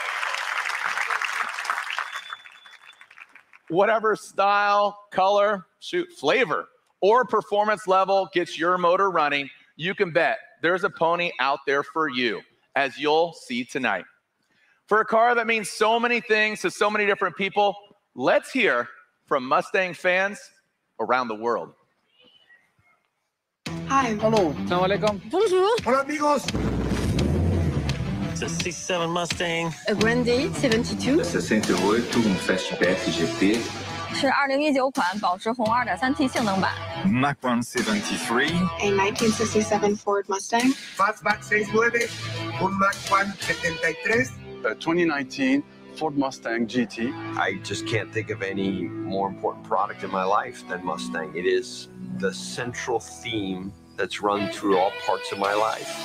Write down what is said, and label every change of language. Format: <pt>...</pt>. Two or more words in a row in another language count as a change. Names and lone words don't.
<en>Whatever style, color, flavor, or performance level gets your motor running, you can bet there's a pony out there for you, as you'll see tonight. For a car that means so many things to so many different people, let's hear from Mustang fans around the world. Hi. Hello.</en> <ar>السلام عليكم.</ar> <fr>Bonjour.</fr> <es>Hola, amigos.</es> <en>It's a 67 Mustang. A Grande 72. 68 Fastback GT.</en> <zh>是2019款保时红 2.3T 性能版。</zh> <en>Mach 173. A 1967 Ford Mustang. Fastback 69. Un Mach 173. A 2019 Ford Mustang GT. I just can't think of any more important product in my life than Mustang. It is the central theme that's run through all parts of my life.</en>